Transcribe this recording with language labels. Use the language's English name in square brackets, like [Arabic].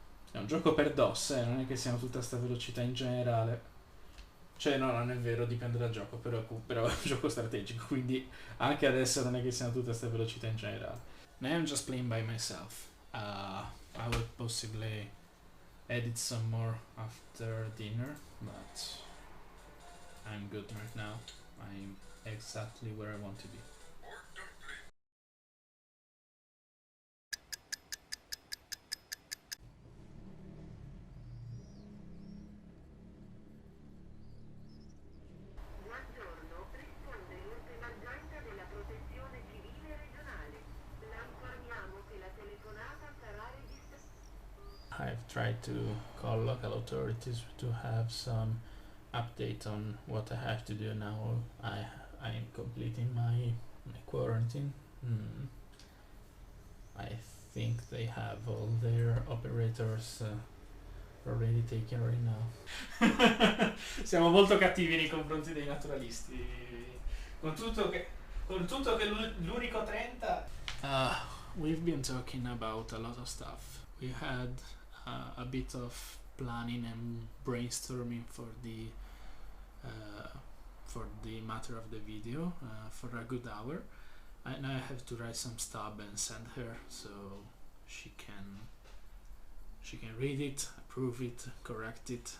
[Italian] È un gioco per DOS, non è che siamo tutta sta velocità in generale. Cioè no, non è vero, dipende dal gioco, però è un gioco strategico, quindi anche adesso non è che siamo tutta sta velocità in generale. [English] Now I'm just playing by myself. I will possibly edit some more after dinner, but I'm good right now. I'm exactly where I want to be. [Italian] Buongiorno, risponde l'ultima agente della protezione civile regionale. La informiamo che la telefonata sarà registrata. [English] I've tried to call local authorities to have some update on what I have to do now. I'm completing my quarantine. I think they have all their operators already taken right now. [Italian] Siamo molto cattivi nei confronti dei naturalisti. Con tutto che l'unico 30. [English] We've been talking about a lot of stuff. We had a bit of planning and brainstorming for the matter of the video for a good hour. And I have to write some stuff and send her so she can read it, approve it, correct it.